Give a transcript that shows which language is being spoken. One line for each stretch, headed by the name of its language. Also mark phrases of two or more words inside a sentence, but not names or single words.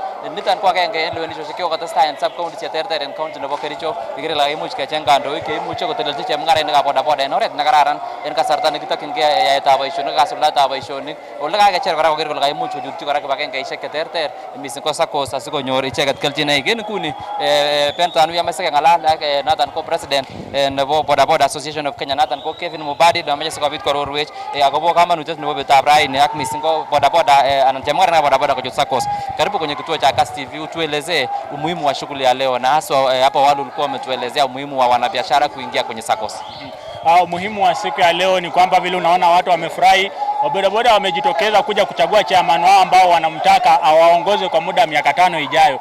Kalenjin: Niton ko agenge en lewenisiosiek chekokotestai en
English: sub county
Kalenjin: cheterter en county nebo Kericho ikere kole kaimuch kecheng kandoik cheimuche kotelelchi chemung'arainikab bodaboda en oret nekararan en kasarta nekitokyingei yaetab boisionik ak kasuldaetab boisionik ole kakecher kora koker kole kaimuch kochutyi kora kibagengeisiek cheterter mising ko SACCOs asikonyor icheket kelchinoik. En nguni Ben Tanui amache keng'alal ak noton ko president nebo Bodaboda Association of Kenya noton ko Kevin Mubadi nemoche sikobit kororwech akobo kamanutiet nebo betutab raini ak mising ko bodaboda anan chemung'arainikab bodaboda kuchut SACCOs.
Swahili: Karibu kwenye kituo cha Kass TV, utuelezee umuhimu wa shughuli ya leo na hasa hapo awali ulikuwa umetuelezea umuhimu wa wanabiashara kuingia kwenye SACCOs. Umuhimu wa siku ya leo ni kwamba vile unaona watu wamefurahi, bodaboda wamejitokeza kuja kuchagua chairman wao ambao wanamtaka awaongoze kwa muda wa miaka 5 ijayo.